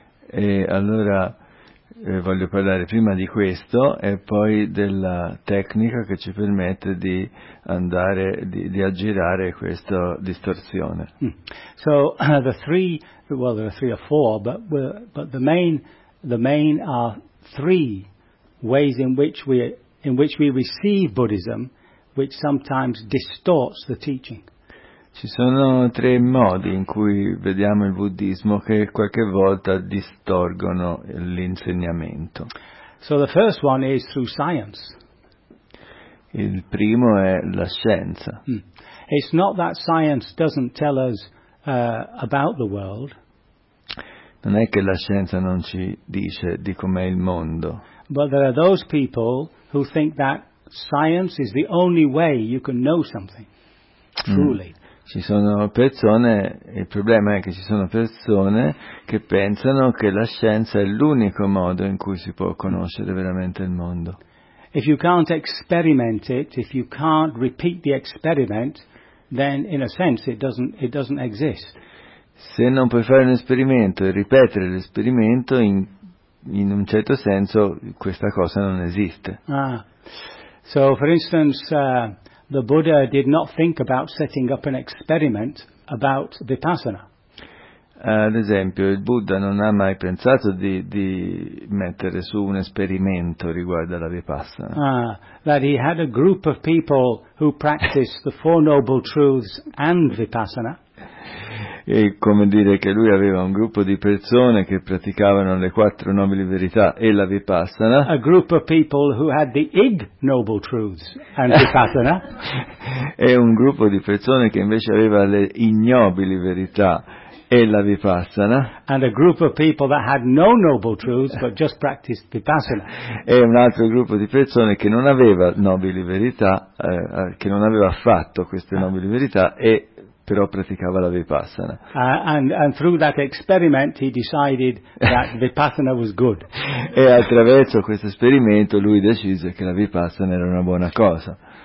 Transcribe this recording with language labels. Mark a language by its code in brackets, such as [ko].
[it] E allora voglio parlare prima di questo e poi della tecnica che ci permette di andare di aggirare questa distorsione. Mm. [en] So there are three or four, but the main are three ways in which we receive Buddhism, which sometimes distorts the teaching. [it] Ci sono tre modi in cui vediamo il buddismo che qualche volta distorgono l'insegnamento. [en] So the first one is through science. [it] Il primo è la scienza. Mm. [en] It's not that science doesn't tell us about the world. [it] Non è che la scienza non ci dice di com'è il mondo. [en] But there are those people who think that science is the only way you can know something truly. [it] Ci sono persone, il problema è che ci sono persone che pensano che la scienza è l'unico modo in cui si può conoscere veramente il mondo. [en] If you can't experiment it, if you can't repeat the experiment, then in a sense it doesn't exist. [it] Se non puoi fare un esperimento e ripetere l'esperimento, in un certo senso questa cosa non esiste. Ah. [en] So for instance, the Buddha did not think about setting up an experiment about Vipassana. [it] Ad esempio, il Buddha non ha mai pensato di mettere su un esperimento riguardo alla Vipassana. [en] That he had a group of people who practiced the Four Noble Truths and Vipassana. [it] E come dire che lui aveva un gruppo di persone che praticavano le quattro nobili verità e la Vipassana. [en] A group of people who had the Ig Noble Truths and Vipassana. [it] E un gruppo di persone che invece aveva le ignobili verità e la Vipassana. [en] And a group of people that had no noble truths but just practiced Vipassana. [it] E un altro gruppo di persone che non aveva nobili verità, che non aveva affatto queste nobili verità e però praticava la Vipassana. [en] And through that experiment he decided that Vipassana was good. [it] E attraverso questo esperimento lui decise che la Vipassana era una buona cosa.